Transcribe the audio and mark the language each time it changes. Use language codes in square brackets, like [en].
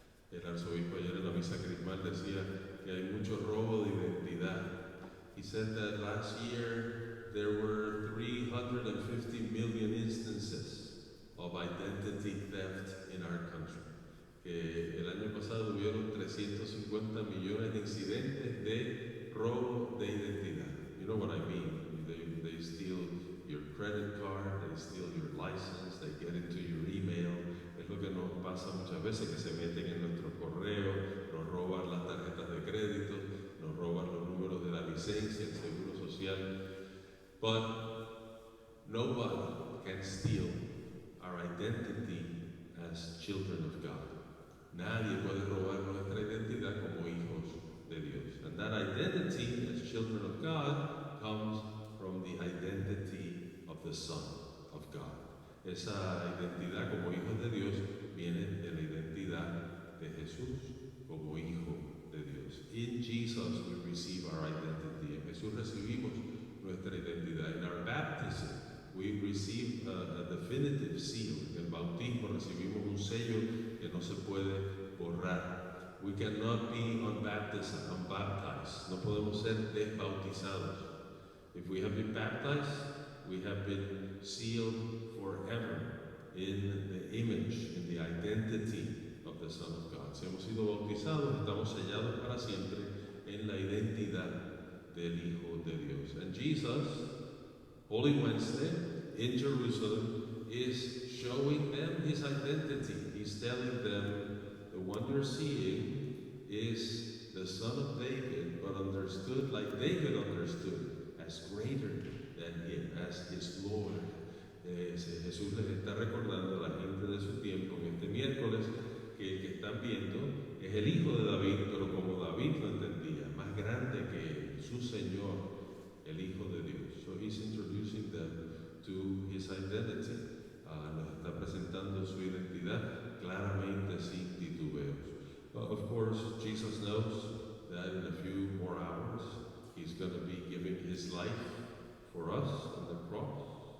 [es] El arzobispo ayer en la misa crismal decía que hay mucho robo de identidad. [en] He said that last year there were 350 million instances of identity theft in our country. [es] Que el año pasado hubieron 350 millones de incidentes de robo de identidad. [en] You know what I mean? They steal your credit card, they steal your license, they get into your email. [es] Es lo que nos pasa muchas veces, que se meten en nuestro correo, nos roban las tarjetas de crédito, nos roban los números de la licencia, el seguro social. [en] But nobody can steal our identity as children of God. [es] Nadie puede robar nuestra identidad como hijos de Dios. [en] And that identity as children of God comes from the identity of the Son of God. [es] Esa identidad como hijos de Dios viene de la identidad de Jesús como hijo de Dios. [en] In Jesus we receive our identity. [es] En Jesús recibimos nuestra identidad. [en] In our baptism we receive a definitive seal. [es] En el bautismo recibimos un sello que no se puede borrar. [en] We cannot be unbaptized. [es] No podemos ser desbautizados. [en] If we have been baptized, we have been sealed forever in the image, in the identity of the Son of God. [es] Si hemos sido bautizados, estamos sellados para siempre en la identidad del Hijo de Dios. [en] And Jesus, Holy Wednesday, in Jerusalem, is showing them his identity. He's telling them, the one you're seeing is the Son of David, but understood like David understood, as greater than him, as his Lord. [es] Jesús les está recordando a la gente de su tiempo en este miércoles que el que están viendo es el hijo de David, pero como David lo entendía, más grande que él, su Señor, el Hijo de Dios. [en] So he's introducing them to his identity. [es] Nos está presentando su identidad claramente sin titubeos. [en] Of course, Jesus knows that in a few more hours he's going to be giving his life for us on the cross.